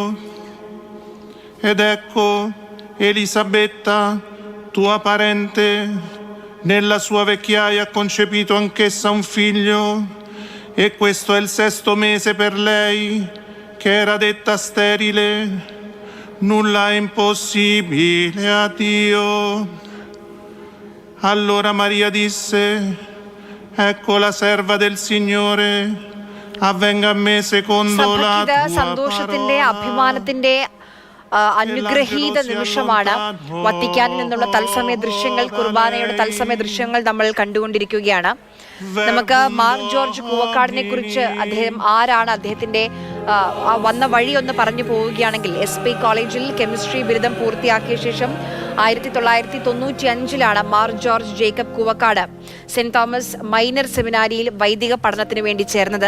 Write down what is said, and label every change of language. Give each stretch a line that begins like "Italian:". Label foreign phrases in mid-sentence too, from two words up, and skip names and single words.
Italian: Ed ecco, Elisabetta, tua parente, nella sua vecchiaia ha concepito anch'essa un figlio, e questo è il 6° mese per lei, che era detta sterile. Nulla è impossibile a Dio. Allora Maria disse: ecco la serva del Signore, avvenga a me secondo la
Malayalam: സഭയ്ക്കിത്
Italian: tua
Malayalam: സന്തോഷത്തിന്റെ
Italian: parola.
Malayalam: അഭിമാനത്തിന്റെ അനുഗ്രഹീത നിമിഷമാണ്. വത്തിക്കാനിൽ നിന്നുള്ള തത്സമയ ദൃശ്യങ്ങൾ, കുർബാനയുടെ തത്സമയ ദൃശ്യങ്ങൾ നമ്മൾ കണ്ടുകൊണ്ടിരിക്കുകയാണ്. നമുക്ക് മാർ ജോർജ് കൂവക്കാടിനെ കുറിച്ച്, അദ്ദേഹം ആരാണ്, അദ്ദേഹത്തിന്റെ വന്ന വഴി ഒന്ന് പറഞ്ഞു പോവുകയാണെങ്കിൽ, SP കോളേജിൽ കെമിസ്ട്രി ബിരുദം പൂർത്തിയാക്കിയ ശേഷം 1995 മാർ ജോർജ് ജേക്കബ് കൂവക്കാട് സെന്റ് തോമസ് മൈനർ സെമിനാരിയിൽ വൈദിക പഠനത്തിന് വേണ്ടി ചേർന്നത്.